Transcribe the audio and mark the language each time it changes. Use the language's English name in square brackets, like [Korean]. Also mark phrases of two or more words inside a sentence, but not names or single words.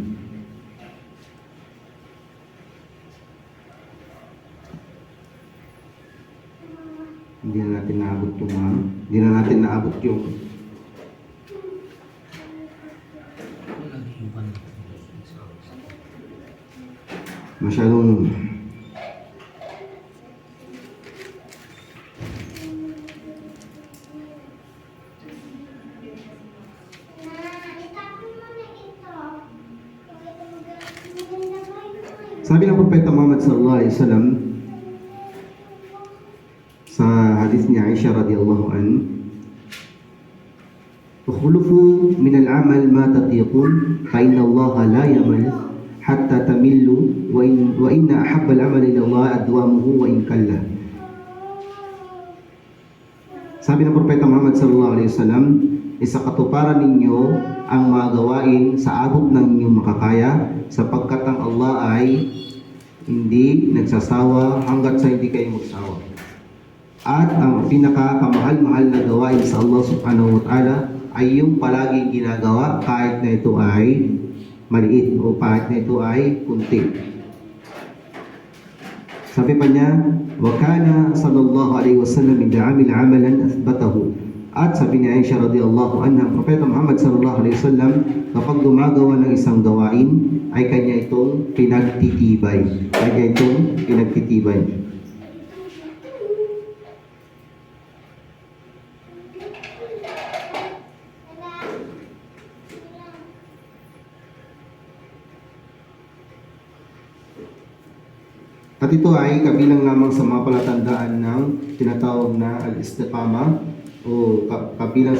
[Filipino] Hindi na natin naabot yung masyadong sabi ng Propeta Muhammad [Arabic] صلى الله عليه وسلم [Filipino] sa hadith ni Aisha [Arabic] رضي الله عن, "اكلفوا من الأعمال ما تطيقون فإن الله لا يمل حتى تملوا وإن أحب الأعمال إلى الله أدومه وإن قل." [Filipino] Sabi ng Propeta Muhammad [Arabic] صلى الله عليه وسلم, [Filipino] isakatuparan ninyo ang mga gawain sa abot ng inyong makakaya sapagkat ang Allah ay hindi nagsasawa hanggat sa hindi kayo magsawa. At ang pinakakamahal-mahal na gawain sa Allah [Arabic] سبحانه وتعالى [Filipino] ay yung palaging ginagawa kahit na ito ay maliit o kahit na ito ay kunti. Sabi pa niya, [Arabic] وكان صلى الله عليه وسلم إذا عمل عملا أثبته. [Filipino] At sabi ni Aisha [Arabic] رضي الله عنها, [Filipino] ang Propeta Muhammad [Arabic] صلى الله عليه وسلم [Filipino] kapag gumagawa ng isang gawain ay kanya itong pinagtitibay. Kanya itong pinagtitibay. At ito ay kabilang lamang sa mga palatandaan ng tinatawag na al-istiqama o kabilang